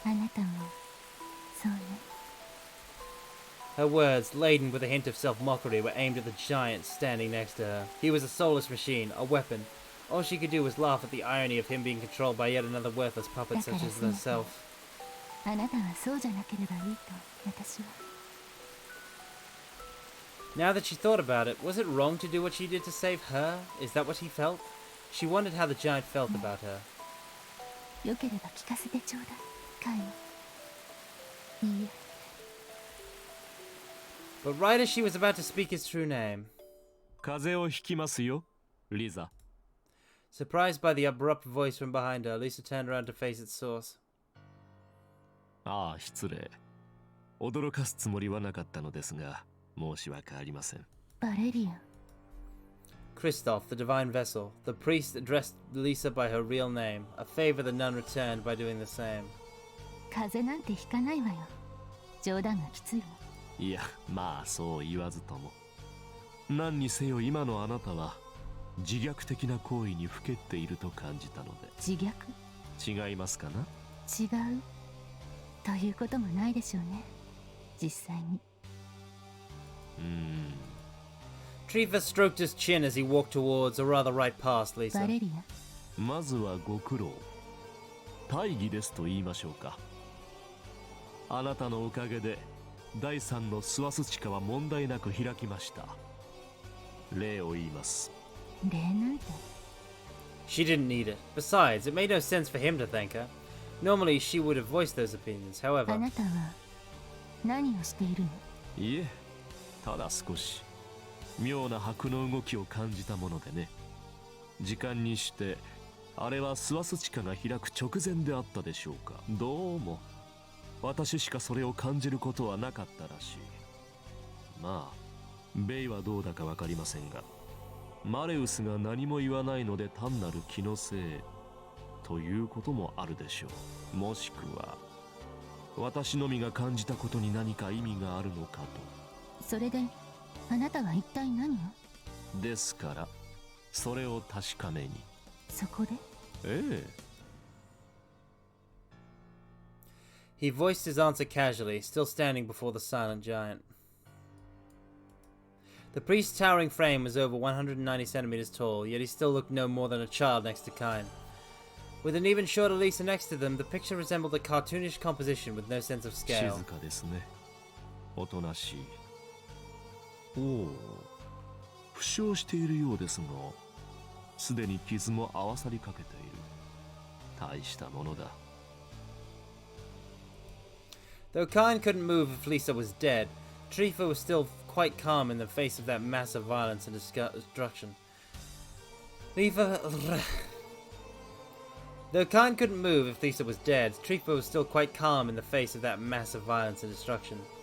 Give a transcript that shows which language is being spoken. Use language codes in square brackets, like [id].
[ja] あなたもそうね。 [en] Her words, laden with a hint of self-mockery, were aimed at the giant standing next to her. He was a soulless machine, a weapon. All she could do was laugh at the irony of him being controlled by yet another worthless puppet such as herself. [ja] あなたはそうじゃなければいいと私は。 [en] Now that she thought about it, was it wrong to do what she did to save her? Is that what he felt? She wondered how the giant felt about her. [ja] よければ聞かせてちょうだい、カイン。いいえ、 [en] But right as she was about to speak his true name, [ja] 風邪をひきますよ、リザ。 [en] surprised by the abrupt voice from behind her, Lisa turned around to face its source. [ja] ああ、失礼。驚かすつもりはなかったのですが、申し訳ありません。バレリア。 [en] Christoph, the divine vessel, the priest addressed Lisa by her real name, a favor the nun returned by doing the same. [ja] 風邪なんてひかないわよ。冗談がきついわ。いや、まあそう言わずとも。何にせよ今のあなたは自虐的な行為にふけっていると感じたので。自虐？違いますかな？違うということもないでしょうね、実際に。 [en] Triva stroked his chin as he walked towards, or rather right past, Lisa. [ja] バレリア。まずはご苦労。大義ですと言いましょうか。あなたのおかげで第3のスワス地下は問題なく開きました。礼を言います。礼なんて。 [en] She didn't need it. Besides, it made no sense for him to thank her. Normally, she would have voiced those opinions. [ja] あ [en] However, [ja] なたは何をしているの？いえ、ただ少し妙な拍の動きを感じたものでね。時間にしてあれはスワス地下が開く直前であったでしょうか。どうも私しかそれを感じることはなかったらしい。まあベイはどうだかわかりませんが、マレウスが何も言わないので単なる気のせいということもあるでしょう。もしくは私のみが感じたことに何か意味があるのかと。それであなたは一体何を？ですからそれを確かめに。そこで？ええ。 [en] he voiced his answer casually, still standing before the silent giant. The priest's towering frame was over 190 centimeters tall, yet he still looked no more than a child next to Cain. With an even shorter Lisa next to them, the picture resembled a cartoonish composition with no sense of [ja] 静 [en] scale. [ja] かですね。おとなしい。おお、負傷しているようですが、すでに傷も合わさりかけている。大したものだ。 [en] Though Cain couldn't move if Lisa was dead, Trifa was still quite calm in the face of that massive violence and destruction. Though Cain couldn't move if Lisa was dead, Trifa was still quite calm in the face of that massive violence and destruction.